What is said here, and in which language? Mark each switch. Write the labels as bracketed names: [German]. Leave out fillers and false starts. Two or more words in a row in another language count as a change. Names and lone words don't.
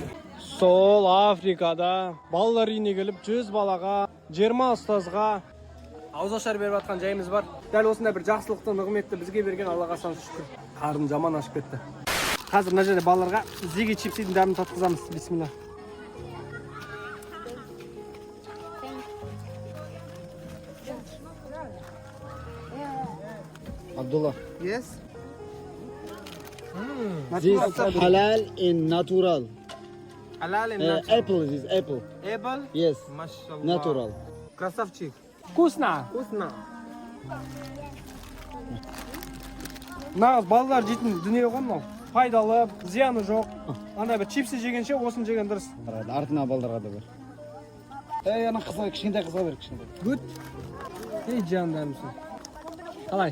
[Kazakh] Сол Африкада балалар үйіне келіп 100 балаға, 20 ұстазға ауызашар беріп жатқан жайымыз бар. Дәл осындай бір жақсылықты, нығметті бізге берген Аллаға сан шүкір. Қарным жаман ашып кетті. Қазір мына жерде балаларға Зиги чипсидің дәмін татқызамыз. Бисмилла. [English] Abdullah. Yes. This halal and natural. Halal and natural. Apple, this apple. Apple? Yes, Mashallah. natural. [Russian] Красавчик. Вкусно. Вкусно. [Kazakh] Нағыз балалар жейтін дүние ғой мынау. Пайдалы, зияны жоқ. Ана бір чипсы жегенше осын жеген дұрыс. Артына балдарға да бер. Ана қызға, кішкентай қызға бер, кішкентай. Good. Ей жандарымсың. Қалай?